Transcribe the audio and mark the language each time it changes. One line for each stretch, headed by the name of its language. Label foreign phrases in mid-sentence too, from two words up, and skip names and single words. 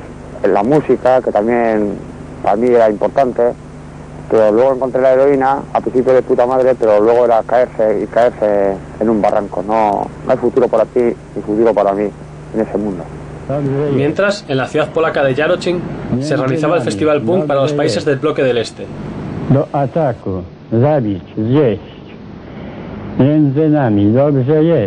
Spanish: En la música, que también para mí era importante, pero luego encontré la heroína, a principio de puta madre, pero luego era caerse en un barranco. No hay futuro para ti ni futuro para mí en ese mundo. Mientras, en la ciudad polaca de Jarocin se realizaba el festival punk para los países del bloque del este.
Polish: Do ataku, zabić, zjeść. Między nami dobrze jest.